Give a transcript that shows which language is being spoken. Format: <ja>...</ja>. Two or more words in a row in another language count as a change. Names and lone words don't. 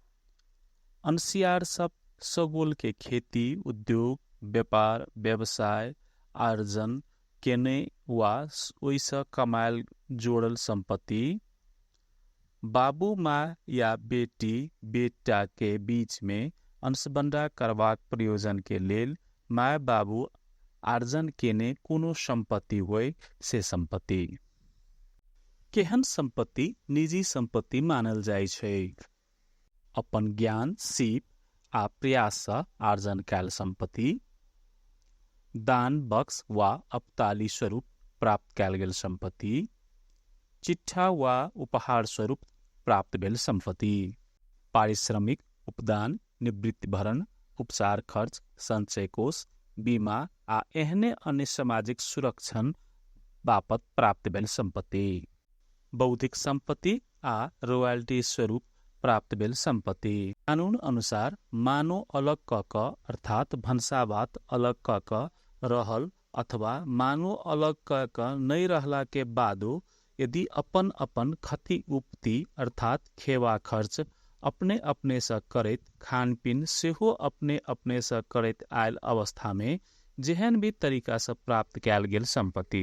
<mai>अंशियार सब सगुल के खेती, उद्योग, व्यापार, व्यवसाय आर्जन केने वा ओइसे कमायल जोड़ल संपत्ति, बाबू माँ या बेटी बेटा के बीच में अंशबंडा करबाक प्रयोजन के लेल माय बाबू आर्जन केने कोनो संपत्ति होय से संपत्ति। केहन संपत्ति निजी संपत्ति मानल जाइ छै? अपन ज्ञान, सीप आ प्रयास से आर्जन कैल संपत्ति, दान बक्स वा अपताली स्वरूप प्राप्त कैल गेल संपत्ति, चिट्ठा वा उपहार स्वरूप प्राप्त भेल संपत्ति, पारिश्रमिक, उपदान, निवृत्ति भरण, उपचार खर्च, संचय कोष, बीमा आ एहने अन्य सामाजिक सुरक्षण बापत प्राप्त भेल संपत्ति, बौद्धिक संपत्ति आ रॉयल्टी स्वरूप प्राप्त भेल संपत्ति। कानून अनुसार मानो अलग क अर्थात भंसाभात अलग क रहल अथवा मानो अलग क नहीं रहला के बादो यदि अपन अपन खति उपति अर्थात खेवा खर्च अपने अपने से करैत, खान पीन सेहो अपने अपने से करैत आयल अवस्था में जेहन भी तरीका से प्राप्त कैल गेल संपत्ति।</mai>